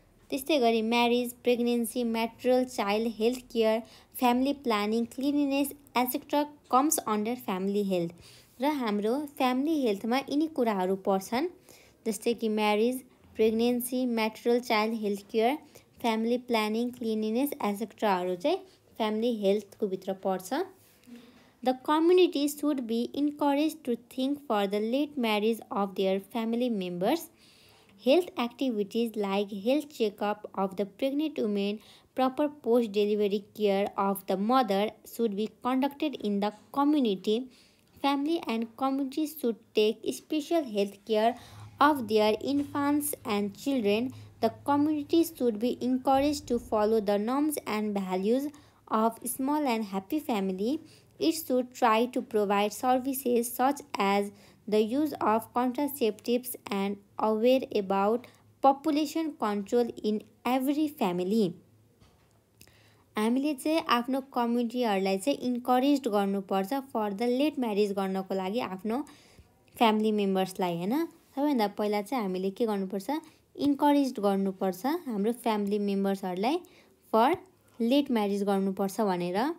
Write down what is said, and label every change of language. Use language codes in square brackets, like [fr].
[ne] त्यस्तै गरी [en] Marriage, pregnancy, maternal child health care, family planning, cleanliness etcetera comes under family health. [ne] र हाम्रो family हेल्थमा यिनी कुराहरू पर्छन्, जस्तै कि marriage, pregnancy, म्याटरल child health care, family planning, cleanliness एसेट्राहरू चाहिँ फ्यामिली हेल्थको भित्र पर्छ. [en] The community should be encouraged to think for the late marriage of their family members. Health activities like health checkup of the pregnant women, proper post-delivery care of the mother should be conducted in the community. Family and community should take special health care of their infants and children. The community should be encouraged to follow the norms and values of small and happy family. It should try to provide services such as the use of contraceptives and aware about population control in every family. [ne] हामीले चाहिँ आफ्नो कम्युनिटीहरूलाई चाहिँ encourage गर्नुपर्छ [en] for the late [ne] marriage गर्नको लागि आफ्नो family मेम्बर्सलाई हैन. सबैभन्दा पहिला चाहिँ हामीले के गर्नुपर्छ, इन्करेज गर्नुपर्छ हाम्रो फ्यामिली मेम्बर्सहरूलाई फर लेट म्यारिज गर्नुपर्छ भनेर.